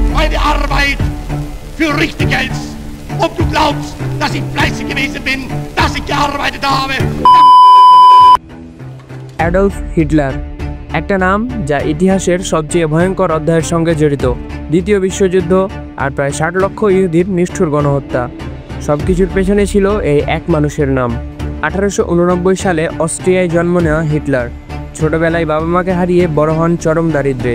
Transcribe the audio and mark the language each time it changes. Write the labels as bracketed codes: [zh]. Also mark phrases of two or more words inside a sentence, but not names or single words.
[de] deine Arbeit für richtig hältst. Ob du glaubst, dass ich fleißig gewesen bin, dass ich gearbeitet habe. [bn] অ্যাডলফ হিটলার একটা নাম যা ইতিহাসের সবচেয়ে ভয়ঙ্কর অধ্যায়ের সঙ্গে জড়িত। দ্বিতীয় বিশ্বযুদ্ধ আর প্রায় 60 লক্ষ ইহুদির নিষ্ঠুর গণহত্যা, সবকিছুর পেছনে ছিল এই এক মানুষের নাম। 1889 সালে অস্ট্রিয়ায় জন্ম নেওয়া হিটলার ছোটবেলায় বাবা মাকে হারিয়ে বড় হন চরম দারিদ্র্যে।